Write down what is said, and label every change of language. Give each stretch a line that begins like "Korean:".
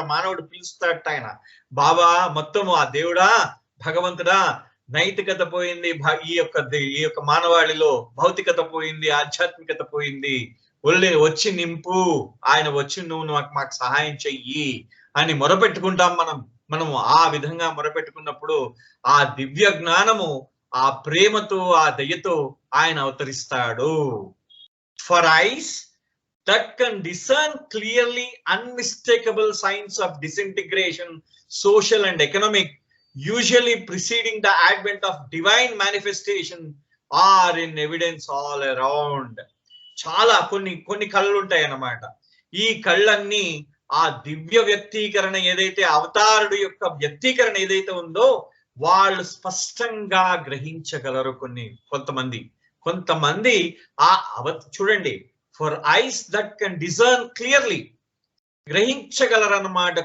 Telugu: మానవుడు పిలుస్తాడట, ఆయన బాబా మొత్తము ఆ దేవుడా, భగవంతుడా, నైతికత పోయింది, ఈ యొక్క మానవాళిలో భౌతికత పోయింది, ఆధ్యాత్మికత పోయింది, వచ్చి నింపు, ఆయన వచ్చి నువ్వు మాకు సహాయం చెయ్యి అని మొరపెట్టుకుంటాం మనము. ఆ విధంగా మొరపెట్టుకున్నప్పుడు ఆ దివ్య జ్ఞానము ఆ ప్రేమతో, ఆ దయతో ఆయన అవతరిస్తాడు.
English: For eyes that can discern clearly unmistakable signs of disintegration, social and economic, usually preceding the advent of divine manifestation, are in evidence all around.
Telugu: చాలా కొన్ని కళ్ళు ఉంటాయి అన్నమాట. ఈ కళ్ళన్నీ ఆ దివ్య వ్యక్తీకరణ ఏదైతే, అవతారుడు యొక్క వ్యక్తీకరణ ఏదైతే ఉందో వాళ్ళు స్పష్టంగా గ్రహించగలరు. కొంతమంది చూడండి,
English: for eyes that can discern clearly,
Telugu: గ్రహించగలరు అన్నమాట.